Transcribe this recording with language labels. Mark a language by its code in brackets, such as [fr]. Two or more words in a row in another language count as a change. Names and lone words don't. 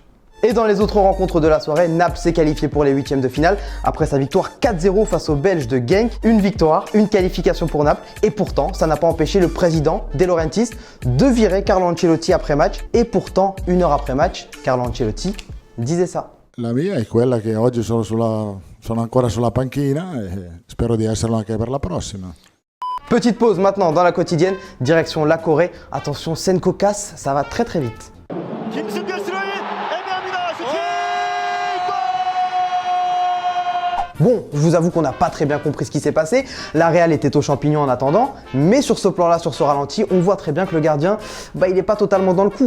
[fr] Et dans les autres rencontres de la soirée, Naples s'est qualifié pour les 8e de finale après sa victoire 4-0 face aux Belges de Genk. Une victoire, une qualification pour Naples. Et pourtant, ça n'a pas empêché le président De Laurentiis de virer Carlo Ancelotti après match. Et pourtant, une heure après match, Carlo Ancelotti disait ça. [it] La mia è quella che oggi sono ancora sulla panchina e spero di esserlo anche per la prossima. [fr] Petite pause maintenant dans la quotidienne, direction la Corée. Attention, scène cocasse, ça va très très vite. Bon, je vous avoue qu'on n'a pas très bien compris ce qui s'est passé. La Real était au champignon en attendant, mais sur ce plan-là, sur ce ralenti, on voit très bien que le gardien, il n'est pas totalement dans le coup.